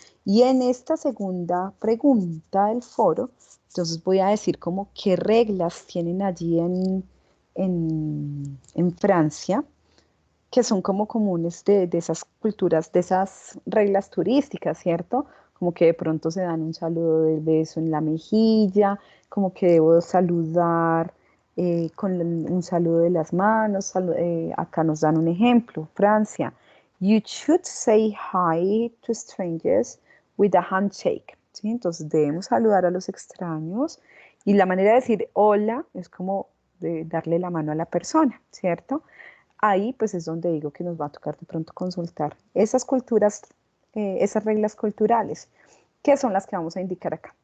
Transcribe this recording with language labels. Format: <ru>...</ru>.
<es>Y en esta segunda pregunta del foro, entonces voy a decir como qué reglas tienen allí en Francia, que son como comunes de esas culturas, de esas reglas turísticas, ¿cierto? Como que de pronto se dan un saludo del beso en la mejilla, como que debo saludar con un saludo de las manos. Acá nos dan un ejemplo, Francia.</es> <en>You should say hi to strangers with a handshake.</en> <es>¿Sí? Entonces debemos saludar a los extraños y la manera de decir hola es como de darle la mano a la persona, ¿cierto? Ahí pues es donde digo que nos va a tocar de pronto consultar esas culturas, esas reglas culturales, que son las que vamos a indicar acá.</es>